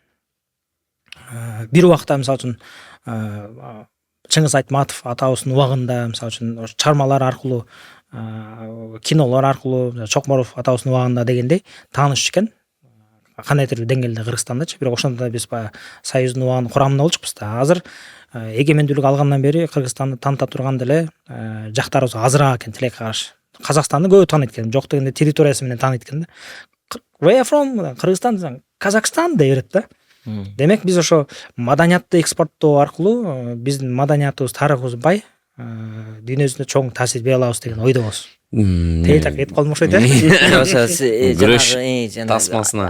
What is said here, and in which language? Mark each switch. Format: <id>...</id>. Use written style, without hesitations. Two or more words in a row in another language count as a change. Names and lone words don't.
<ky>Бир убакта мисалы үчүн Чыңгыз Айтматов атабыздын убагында мисалы үчүн чыгармалар аркылуу, кинолор аркылуу, Чокморов атабыздын убагында дегендей таанышчу экен. Кандайдыр бир деңгээлде Кыргызстандачы, бирок ошондо да биз баягы Союздун убагынын курамында болчукпуз да. Азыр эгемендүүлүк алгандан бери Кыргызстанды тааныта турган деле жактарыбыз азыраак экен тилекке каршы. Казакстанды көп тааныйт экен, жок дегенде территориясы менен тааныйт экен да.</ky> <en>Where you from?</en> <ky>Кыргызстан десең, Казакстан дей берет да. Демек биз ошо маданиятты экспорттоо аркылуу биздин маданиятыбыз, тарыхыбыз бай, дүйнө жүзүнө чоң таасир бере алабыз деген ойдобуз. Тейтак кетип калдым окшойт э. Күрөш тасмасына</ky>